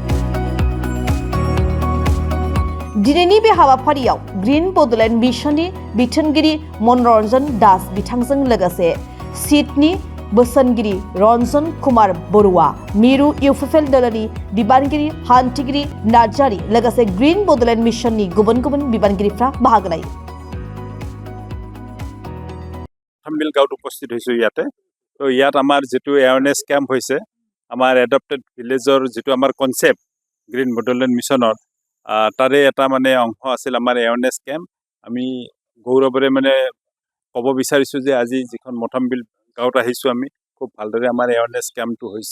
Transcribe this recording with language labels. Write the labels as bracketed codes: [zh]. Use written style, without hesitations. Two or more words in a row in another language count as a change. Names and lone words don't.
[brx] दिनैनि बे हाबाफारियाव ग्रीन बड'लेण्ड मिशननि बिथोनगिरि मनरन्जन दास बिथांजों लोगोसे सिटनि बोसोनगिरि रन्जन कुमार बरुवा, मिरु इउपिपिएल दोलोनि बिबानगिरि हान्थिगिरि नार्जारी लोगोसे ग्रीन बड'लेण्ड मिशननि गुबुन गुबुन बिबानगिरिफ्रा बाहागो लायो। [as] मोथामबिल गाঁৱত উপস্থিত হৈছোঁ ইয়াতে। তো ইয়াত আমাৰ যেটো [en] awareness camp [as] হৈছে, আমাৰ [en] adopted village [as] যেটো আমাৰ কনসেপ্ট গ্ৰীন বড'লেণ্ড মিশনৰ তাৰে এটা মানে অংশ আছিল আমাৰ এৱাৰনেছ কেম্প। আমি গৌৰৱৰে মানে ক'ব বিচাৰিছোঁ যে আজি যিখন মোথামবিল গাঁৱত আহিছোঁ আমি, খুব ভালদৰে আমাৰ [en] awareness camp [as] হৈছে।